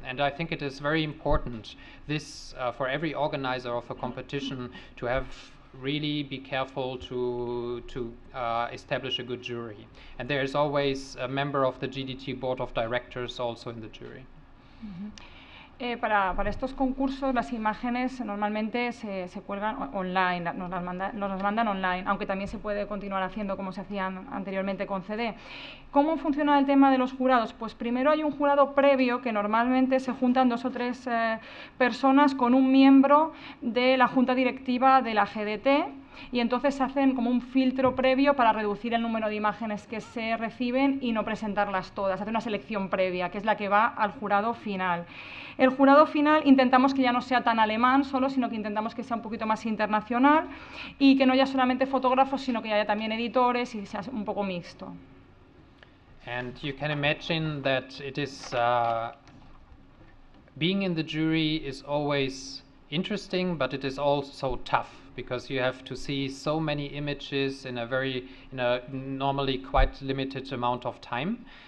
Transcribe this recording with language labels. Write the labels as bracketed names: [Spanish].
[English] And I think it is very important, this for every organizer of a competition, to have really be careful to establish a good jury. And there is always a member of the GDT board of directors also in the jury. Mm-hmm. [Spanish] Para estos concursos las imágenes normalmente se cuelgan online, nos las mandan online, aunque también se puede continuar haciendo como se hacían anteriormente con CD. ¿Cómo funciona el tema de los jurados? Pues primero hay un jurado previo que normalmente se juntan 2 o 3 personas con un miembro de la junta directiva de la GDT y entonces hacen como un filtro previo para reducir el número de imágenes que se reciben y no presentarlas todas. Hace una selección previa, que es la que va al jurado final. El jurado final intentamos que ya no sea tan alemán solo, sino que intentamos que sea un poquito más internacional y que no haya solamente fotógrafos, sino que haya también editores y sea un poco mixto. [English] And you can imagine that it is being in the jury is always interesting, but it is also tough because you have to see so many images in a normally quite limited amount of time.